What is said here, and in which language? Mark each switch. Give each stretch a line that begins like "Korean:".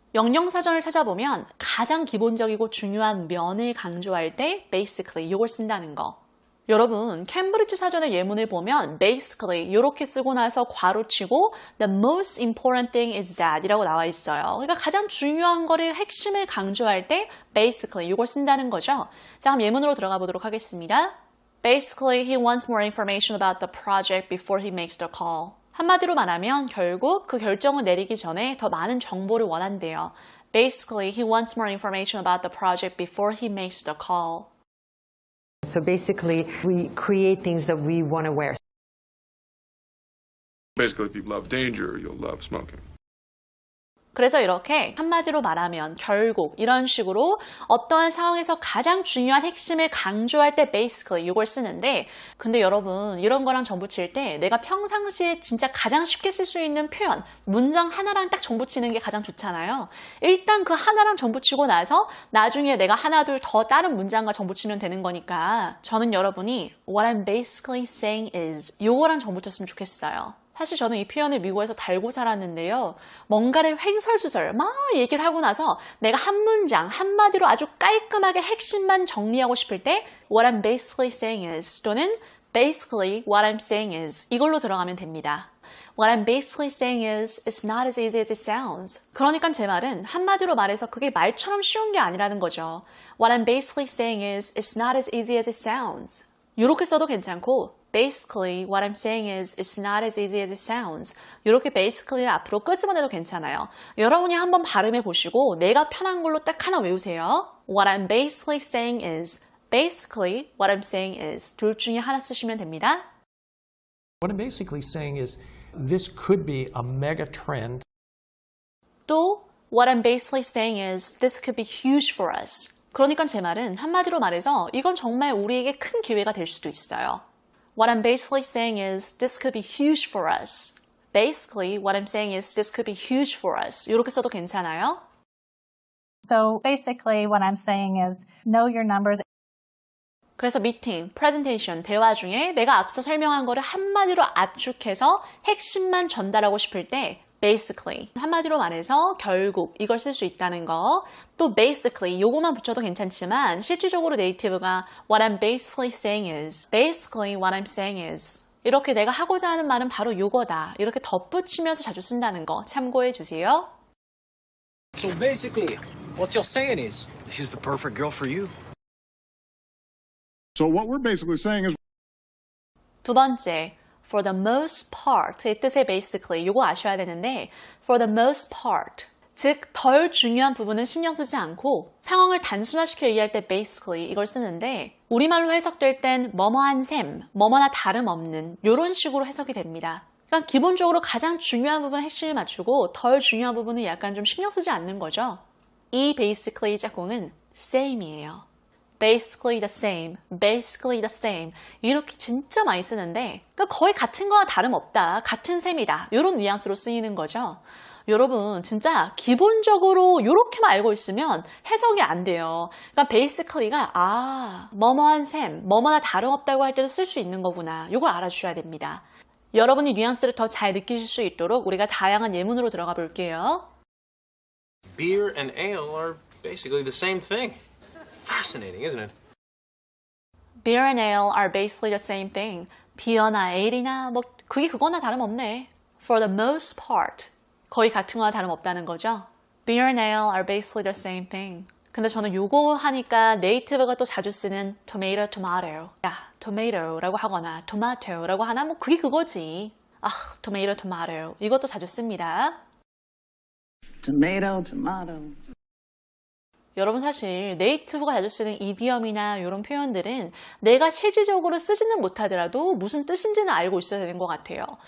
Korean: 영영사전을 찾아보면 가장 기본적이고 중요한 면을 강조할 때 basically 요걸 쓴다는 거. 여러분, 캠브리지 사전의 예문을 보면 basically 이렇게 쓰고 나서 괄호치고
English: the most important thing is that
Korean: 이라고 나와 있어요. 그러니까 가장 중요한 거를 핵심을 강조할 때 basically 이걸 쓴다는 거죠. 자, 그럼 예문으로 들어가 보도록 하겠습니다.
English: Basically, he wants more information about the project before he makes the call.
Korean: 한마디로 말하면 결국 그 결정을 내리기 전에 더 많은 정보를 원한대요.
English: Basically, he wants more information about the project before he makes the call. So basically, we create things that we want to wear. Basically, if you love danger, you'll love smoking.
Korean: 그래서 이렇게 한마디로 말하면 결국 이런 식으로 어떠한 상황에서 가장 중요한 핵심을 강조할 때 basically 이걸 쓰는데 근데 여러분 이런 거랑 정붙일 때 내가 평상시에 진짜 가장 쉽게 쓸 수 있는 표현 문장 하나랑 딱 정붙이는 게 가장 좋잖아요. 일단 그 하나랑 정붙이고 나서 나중에 내가 하나 둘 더 다른 문장과 정붙이면 되는 거니까 저는 여러분이
English: What I'm basically saying is
Korean: 요거랑 정붙였으면 좋겠어요. 사실 저는 이 표현을 미국에서 달고 살았는데요. 뭔가를 횡설수설 막 얘기를 하고 나서 내가 한 문장, 한마디로 아주 깔끔하게 핵심만 정리하고 싶을 때
English: What I'm basically saying is
Korean: 또는
English: Basically what I'm saying is
Korean: 이걸로 들어가면 됩니다.
English: What I'm basically saying is it's not as easy as it sounds.
Korean: 그러니까 제 말은 한마디로 말해서 그게 말처럼 쉬운 게 아니라는 거죠.
English: What I'm basically saying is it's not as easy as it sounds.
Korean: 이렇게 써도 괜찮고
English: Basically, what I'm saying is it's not as easy as it sounds.
Korean: 이렇게 basically를 앞으로 끄집어내도 괜찮아요. 여러분이 한번 발음해 보시고 내가 편한 걸로 딱 하나 외우세요.
English: What I'm basically saying is Basically, what I'm saying is
Korean: 둘 중에 하나 쓰시면 됩니다.
English: What I'm basically saying is this could be a mega trend. 또 What I'm basically saying is this could be huge for us.
Korean: 그러니까 제 말은 한마디로 말해서 이건 정말 우리에게 큰 기회가 될 수도 있어요.
English: What I'm basically saying is this could be huge for us. Basically, what I'm saying is this could be huge for us.
Korean: 이렇게 써도 괜찮아요?
English: So basically what I'm saying is know your numbers.
Korean: 그래서 미팅, 프레젠테이션, 대화 중에 내가 앞서 설명한 거를 한마디로 압축해서 핵심만 전달하고 싶을 때 basically, 한마디로 말해서 결국 이걸 쓸 수 있다는 거. 또 basically, 요거만 붙여도 괜찮지만 실질적으로 네이티브가
English: what I'm basically saying is
Korean: basically what I'm saying is 이렇게 내가 하고자 하는 말은 바로 요거다. 이렇게 덧붙이면서 자주 쓴다는 거 참고해 주세요.
English: So basically, what you're saying is she's the perfect girl for you. So what we're basically saying is
Korean: 두 번째, for the most part, 이 뜻의 basically, 이거 아셔야 되는데 for the most part, 즉 덜 중요한 부분은 신경 쓰지 않고 상황을 단순화시켜 얘기할 때 basically 이걸 쓰는데 우리말로 해석될 땐 뭐뭐한 셈, 뭐뭐나 다름없는 이런 식으로 해석이 됩니다. 그러니까 기본적으로 가장 중요한 부분 핵심을 맞추고 덜 중요한 부분은 약간 좀 신경 쓰지 않는 거죠. 이 basically 짝꿍은 same이에요.
English: basically the same, basically the same
Korean: 이렇게 진짜 많이 쓰는데 그러니까 거의 같은 거나 다름없다, 같은 셈이다 이런 뉘앙스로 쓰이는 거죠. 여러분 진짜 기본적으로 이렇게만 알고 있으면 해석이 안 돼요. 그러니까 basically가 뭐뭐한 셈, 뭐뭐나 다름없다고 할 때도 쓸 수 있는 거구나 이걸 알아주셔야 됩니다. 여러분이 뉘앙스를 더 잘 느끼실 수 있도록 우리가 다양한 예문으로 들어가 볼게요.
English: Beer and ale are Basically the same thing. Fascinating, isn't it? Beer and ale are basically the same thing.
Korean: 비어나 에일이나 뭐 그게 그거나 다름없네.
English: For the most part.
Korean: 거의 같은 거나 다름없다는 거죠.
English: Beer and ale are basically the same thing.
Korean: 근데 저는 요거 하니까 네이티브가 또 자주 쓰는 tomato, tomato. 야, tomato라고 하거나 tomato라고 하나 뭐 그게 그거지. 아, tomato, tomato. 이것도 자주 씁니다.
English: Tomato, tomato.
Korean: 여러분 사실 네이티브가 자주 쓰는 이디엄이나 이런 표현들은 내가 실질적으로 쓰지는 못하더라도 무슨 뜻인지는 알고 있어야 되는 것 같아요.